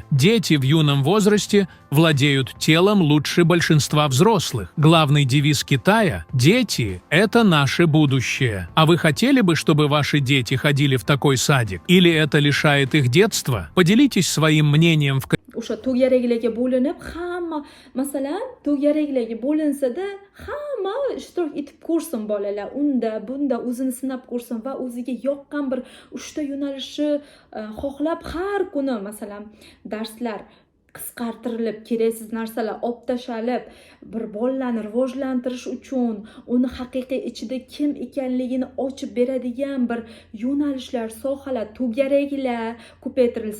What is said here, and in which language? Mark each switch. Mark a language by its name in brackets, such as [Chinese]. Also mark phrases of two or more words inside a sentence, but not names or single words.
[Russian] Дети в юном возрасте владеют телом лучше большинства взрослых. Главный девиз Китая – «Дети – это наше будущее». А вы хотели бы, чтобы ваши дети ходили в такой садик? Или это лишает их детства? Поделитесь своим мнением в [Uzbek] o'sha to'garaklarga bo'linib hamma masalan to'garaklarga bo'linsada hamma ishtirok etib ko'rsin bolalar unda bunda o'zini sinab ko'rsin va o'ziga yoqqan bir 3 ta yo'nalishni xohlab har kuni masalan darslar qisqartirilib keraksiz narsalar olib tashlab bir bolalarni rivojlantirish uchun uni haqiqiy ichida kim ekanligini ochib beradigan bir yo'nalishlar sohalar to'garaklar ko'paytirilsa.